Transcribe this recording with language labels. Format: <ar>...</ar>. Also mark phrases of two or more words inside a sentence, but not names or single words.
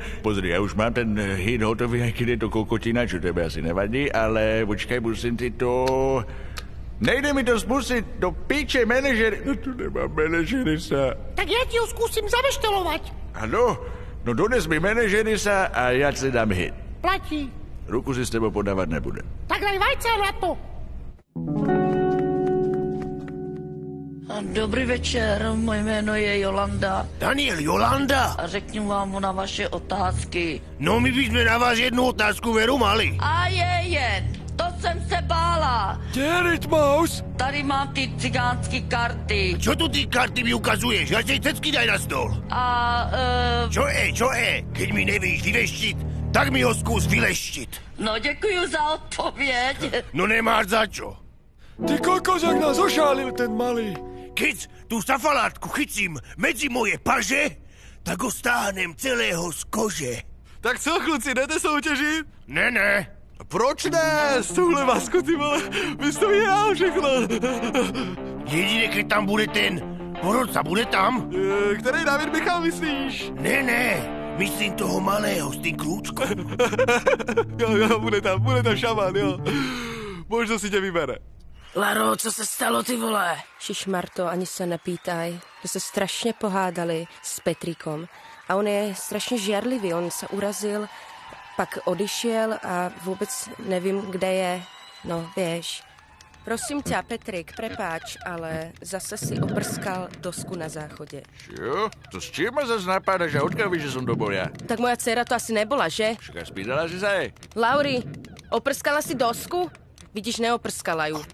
<sk>Pozri, ja už mám ten hit hotový, aj keď je to kokotina, čo tebe asi nevadí, ale počkaj, musím ti to... Nejde mi to spustiť do piče manažer... No tu nemám manažerisa. Tak ja ti ho skúsim zabeštelovať. Áno, no dones mi manažerisa a ja si dám hit. Platí. Ruku si s tebou podávať nebudem. Tak daj vajce na to.</sk> <cs>Dobrý večer, moje jméno je Jolanda. Daniel, Jolanda? A řeknu vám na vaše otázky. No my bychom na vás jednu otázku</cs> <sk>veru mali.</sk> <cs>A je, to jsem se bála. Kde je Rytmaus? Tady mám ty cigánský karty.</cs> <sk>Čo tu ty karty mi ukazuješ? Ja si cecky daj na stôl. Čo je? Keď mi nevíš vyveštiť, tak mi ho skús vyleštiť.</sk> <cs>No děkuju za odpověď.</cs> <sk>No nemáš za čo.</sk> <cs>Ty kokos, jak nás ošálil ten malý.</cs> <sk>Keď tú safalátku chycím medzi moje paže, tak ho stáhnem celého z kože.</sk> <cs>Tak co, kluci, jdete soutěžit? Ne. Proč ne? S touhle masku, ty vole, bys to vyhrál všechno.</cs> <sk>Jedine, keď tam bude ten porodca, bude tam?</sk> <cs>Který David Michal myslíš? Ne, myslím toho malého</cs> <sk>s tým kľúčkom.</sk> <cs>Jo, bude tam šaman, jo. Možno si tě vybere. Laro, co se stalo, ty vole? Šišmarto, ani se nepýtaj. To se strašně pohádali s Petríkom. A on je strašně žiarlivý, on se urazil, pak odešel a vůbec nevím, kde je.</cs> <sk>No, vieš. Prosím ťa, Petrik, prepáč, ale zase si oprskal dosku na záchode. Čo? To s čím ma zase napádaš a odkiaľ víš, že som to bol ja? Tak moja dcera to asi nebola, že? Však spýtala si sa jej? Lauri, oprskala si dosku? Vidíš, neoprskala ju.</sk>